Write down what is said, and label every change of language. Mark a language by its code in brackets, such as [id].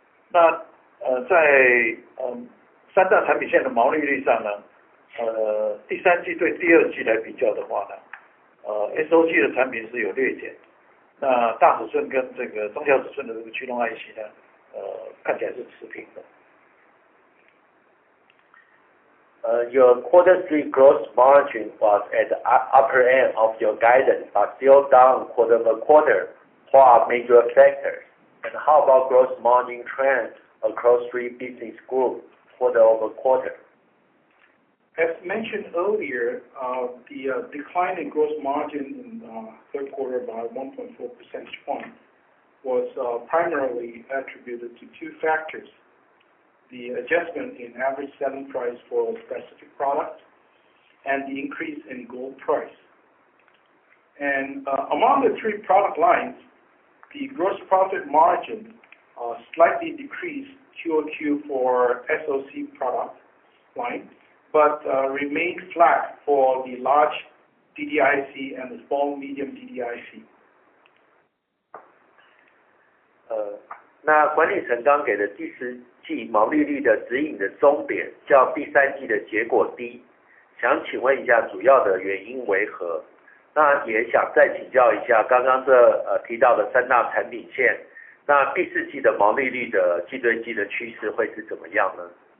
[zh] 那在三大产品线的毛利率上呢，第三季对第二季来比较的话呢，SOC 的产品是有略减，那大尺寸跟这个中小尺寸的这个驱动 IC 呢，看起来是持平的。 [en] Your quarter 3 gross margin was at the upper end of your guidance, but still down quarter-over-quarter. What are major factors? And how about gross margin trends across 3 business groups quarter-over-quarter? As mentioned earlier, the decline in gross margin in third quarter by 1.4 percentage points was primarily attributed to 2 factors. The adjustment in average selling price for specific products and the increase in gold price. And among the 3 product lines, the gross profit margin slightly decreased QOQ for SoC product line, but remained flat for the large DDIC and the small medium DDIC. [zh] 那管理层刚给的第四季毛利率的指引的终点较第三季的结果低，想请问一下主要的原因为何？那也想再请教一下刚刚提到的三大产品线，那第四季的毛利率的季对季的趋势会是怎么样呢？